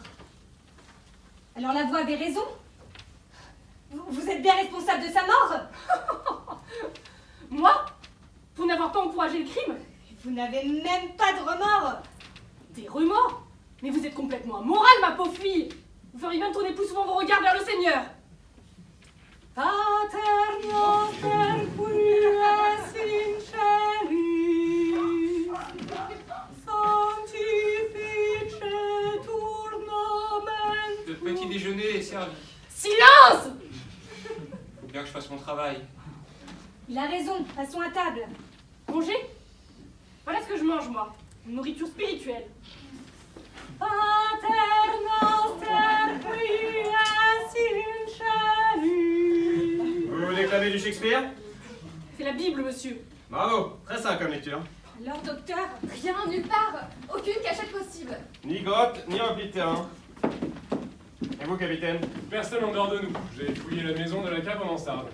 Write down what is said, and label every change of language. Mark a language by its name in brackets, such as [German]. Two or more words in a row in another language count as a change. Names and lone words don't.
[French] Alors la voix avait raison? Vous êtes bien responsable de sa mort? Moi? Pour n'avoir pas encouragé le crime? Vous n'avez même pas de remords? Des remords? Mais vous êtes complètement amoral, ma pauvre fille! Vous feriez même tourner plus souvent vos regards vers le Seigneur! [Latin] Pater noster qui es in celis, sanctifice tur nomen. [French] Le petit déjeuner est servi. Silence! Faut bien que je fasse mon travail. Il a raison, passons à table. Manger? Voilà ce que je mange, moi. Une nourriture spirituelle. [Latin] Pater noster qui es in celis. [French] Vous déclamez du Shakespeare? C'est la Bible, monsieur. Bravo, très sain comme lecture. Alors, docteur, Rien, nulle part. Aucune cachette possible. Ni grotte, ni repli de terrain. Et vous, capitaine? Personne en dehors de nous. J'ai fouillé la maison de la cave en mansarde.